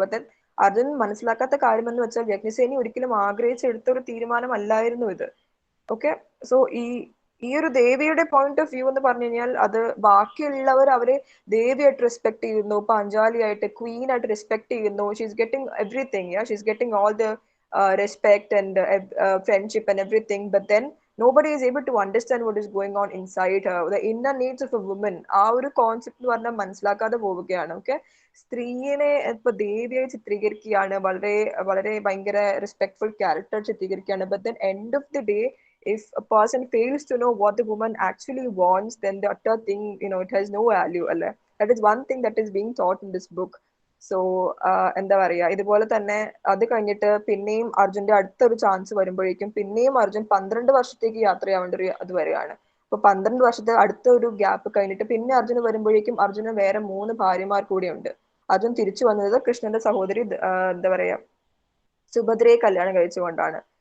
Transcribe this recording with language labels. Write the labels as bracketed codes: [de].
[ml] But Arjun മനസ്സിലാക്കാത്ത കാര്യം എന്ന് വെച്ചാൽ യജ്ഞസേനി ഒരിക്കലും ആഗ്രഹിച്ചെടുത്ത ഒരു തീരുമാനമല്ലായിരുന്നു ഇത്. ഓക്കെ, സോ ഈ ഒരു ദേവിയുടെ പോയിന്റ് ഓഫ് വ്യൂ എന്ന് പറഞ്ഞു കഴിഞ്ഞാൽ അത് ബാക്കിയുള്ളവർ അവരെ ദേവിയായിട്ട് റെസ്പെക്ട് ചെയ്യുന്നു, പാഞ്ചാലിയായിട്ട് ക്വീൻ ആയിട്ട് റെസ്പെക്ട് ചെയ്യുന്നു. [en] She's getting everything, she's getting all the respect and friendship and everything, but then nobody is able to understand what is going on inside her, the inner needs of a woman. [ml] ആ ഒരു concept എന്ന് പറഞ്ഞാൽ മനസ്സിലാക്കാതെ പോവുകയാണ്. Okay, സ്ത്രീയെ ഇപ്പൊ ദേവിയായി ചിത്രീകരിക്കുകയാണ്, വളരെ വളരെ ഭയങ്കര respectful character ചിത്രീകരിക്കുകയാണ്. [en] But then end of the day if a person fails to know what the woman actually wants, then the utter thing, it has no value അല്ലെ. That is one thing that is being taught in this book. [ml] So എന്താ പറയാ, ഇതുപോലെ തന്നെ അത് കഴിഞ്ഞിട്ട് പിന്നെയും അർജുന്റെ അടുത്തൊരു ചാൻസ് വരുമ്പോഴേക്കും പിന്നെയും അർജുൻ 12 വർഷത്തേക്ക് യാത്രയാവേണ്ട ഒരു അത് വരികയാണ്. അപ്പൊ 12 വർഷത്തെ അടുത്ത ഒരു ഗ്യാപ്പ് കഴിഞ്ഞിട്ട് പിന്നെ അർജുന് വരുമ്പോഴേക്കും അർജുന് വേറെ 3 ഭാര്യമാർ കൂടിയുണ്ട്. അർജുൻ തിരിച്ചു വന്നത് കൃഷ്ണന്റെ സഹോദരി എന്താ പറയാ സുഭദ്രയെ കല്യാണം കഴിച്ചുകൊണ്ടാണ്.